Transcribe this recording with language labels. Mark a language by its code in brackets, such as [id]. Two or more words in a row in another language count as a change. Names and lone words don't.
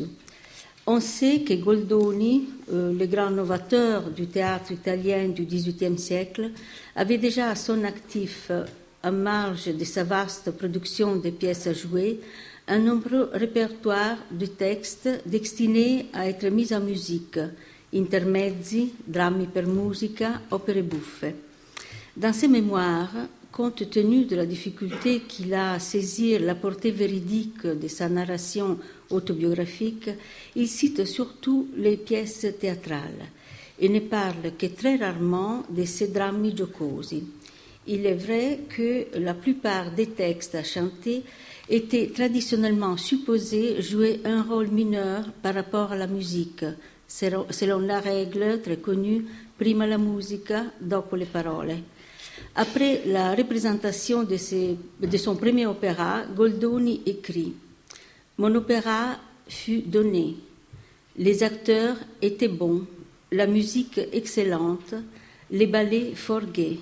[fr] On sait que Goldoni, le grand novateur du théâtre italien du XVIIIe siècle, avait déjà à son actif, en marge de sa vaste production de pièces à jouer, un nombreux répertoire de textes destinés à être mis en musique, [it] intermezzi, drammi per musica, opere buffe. [fr] Dans ses mémoires, compte tenu de la difficulté qu'il a à saisir la portée véridique de sa narration autobiographique, il cite surtout les pièces théâtrales et ne parle que très rarement de ses [it] drammi giocosi. [fr] Il est vrai que la plupart des textes à chanter étaient traditionnellement supposés jouer un rôle mineur par rapport à la musique, selon la règle très connue « [it] prima la musica, dopo le parole ». [fr] Après la représentation de son premier opéra, Goldoni écrit « Mon opéra fut donné. Les acteurs étaient bons, la musique excellente, les ballets fort gais.